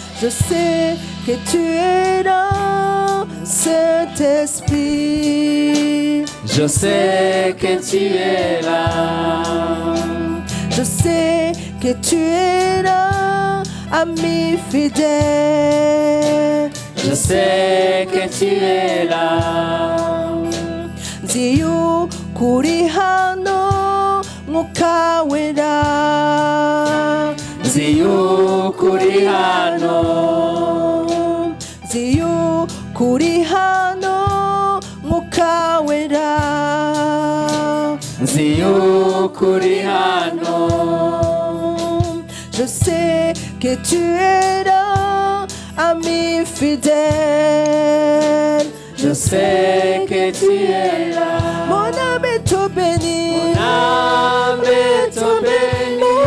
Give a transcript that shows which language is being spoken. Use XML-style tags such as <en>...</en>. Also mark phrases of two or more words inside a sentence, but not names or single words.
<fr>Je sais que tu es là, Saint-Esprit. Je sais que tu es là. Je sais que tu es là, ami fidèle. Je sais que tu es là.</fr> <rw>Ziyu kuri hano mwuka wera. Ziyu kuri hano. Ziyu kuri hano mwuka wera. Ziyu kuri hano.</rw> <fr>Je sais que tu es là, ami fidèle. Je sais que tu es là. Mon âme est tout bénie. Mon âme est tout bénie.</fr>